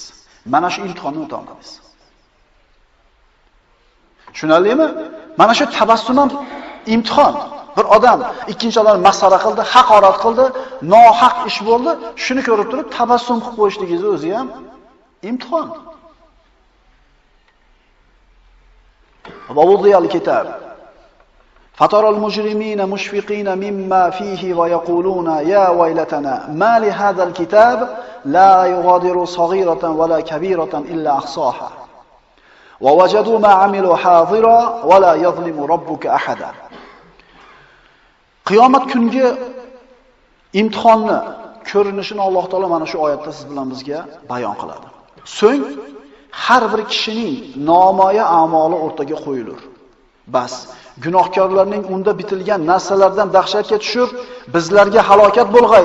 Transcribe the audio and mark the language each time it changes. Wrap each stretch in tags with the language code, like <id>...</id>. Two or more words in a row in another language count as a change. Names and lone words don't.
<uz>Mana shu imtihonni o'tolmadingiz. Tushunarlimi? Mana shu tabassum ham imtihon. Bir odam ikkinchi odamni masxara qildi, haqorat qildi, nohaq ish bo'ldi, shuni ko'rib turib tabassum qilib qo'yishligingiz o'zi ham imtihon.</uz> <ar>ووضع الكتاب فترى المجرمين مشفقين مما فيه ويقولون يا ويلتنا ما لهذا الكتاب لا يغادر صغيرة ولا كبيرة إلا أحصاها ووجدوا ما عملوا حاضرا ولا يظلم ربك أحدا.</ar> <uz>Qiyomat kungi imtihonni ko'rinishini Alloh taolo mana shu oyatda siz bilan bizga bayon qiladi. So'ng har bir kishining nomoya a'moli o'rtaga qo'yilur. Bas, gunohkorlarning unda bitilgan narsalardan dahshatga tushib, bizlarga halokat bo'lg'ay.</uz>